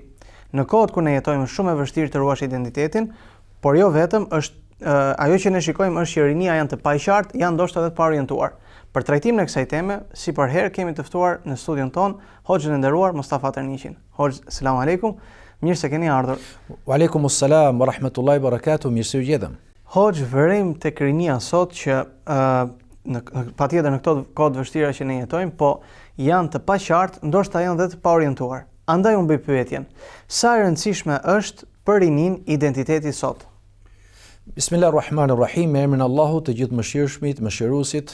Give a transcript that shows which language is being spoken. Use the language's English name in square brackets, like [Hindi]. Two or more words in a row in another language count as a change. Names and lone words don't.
[Albanian] Në kohët kur ne jetojmë, është shumë e vështirë të ruash identitetin, por jo vetëm, është ajo që ne shikojmë është që rinia janë të paqartë, janë ndoshta edhe të paorientuar. Për trajtimin e kësaj teme, si për herë kemi të ftuar në studion ton Hoxhën e nderuar Mustafa Terniqin. Hoxh, [Arabic] سلام عليكم. [Albanian] Mirë se keni ardhur. [Arabic] وعليكم السلام ورحمة الله وبركاته. [Albanian] Mirë se u gjetëm. Hoxh, vërim tek rinia sot që patjetër në këto kohë të vështira që ne jetojmë, po janë të paqartë, ndoshta janë edhe të paorientuar. Andaj unë bëj pyetjen: sa e rëndësishme është për rinin identiteti sot? Bismillahirrahmanirrahim, me emrin e Allahut të gjithë mëshirshmit, mëshiruesit.